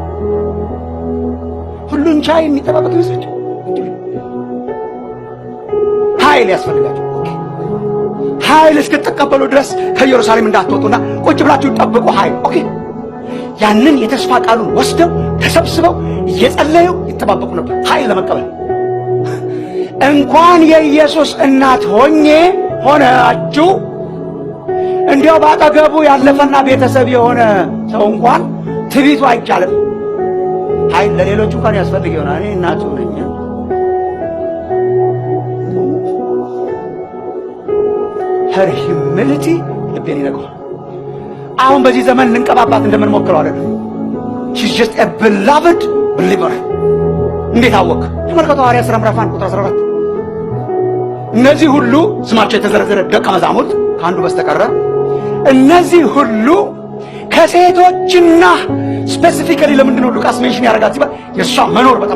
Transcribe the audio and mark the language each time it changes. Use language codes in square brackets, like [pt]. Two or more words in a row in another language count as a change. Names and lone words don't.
[am] ሁሉን ቻይ የሚጠባበቅ ይመስላችሁ? ኃይል ያስፈልጋችሁ። ኃይል እስክትቀበሉ ድረስ ከኢየሩሳሌም እንዳትወጡና ቁጭ ብላችሁ ጠብቁ። ኃይል ኦኬ። ያንን የተስፋ ቃሉን ወስደው ተሰብስበው እየጸለዩ ይጠባበቁ ነበር ኃይል ለመቀበል። እንኳን የኢየሱስ እናት ሆናችሁ እንዲያው ባጠገቡ ያለፈና ቤተሰብ የሆነ ሰው እንኳን ትቢቱ አይቻልም። ኃይል ለሌሎቹ እንኳን ያስፈልግ ይሆናል። እኔ እናቱ ነኝ። [en] her humility [am] ልቤን ይነካዋል። አሁን በዚህ ዘመን ልንቀባባት እንደምንሞክረው አይደለም። [en] she's just a beloved believer። [am] እንዴት አወቅ? ተመልከቱ ሐዋርያት ሥራ ምዕራፍ 1 ቁጥር 14 እነዚህ ሁሉ ስማቸው የተዘረዘረ ደቀ መዛሙርት ከአንዱ በስተቀር እነዚህ ሁሉ ከሴቶችና ስፔሲፊካሊ ለምንድን ነው ሉቃስ ሜንሽን ያደርጋት ሲባል የእሷ መኖር በጣም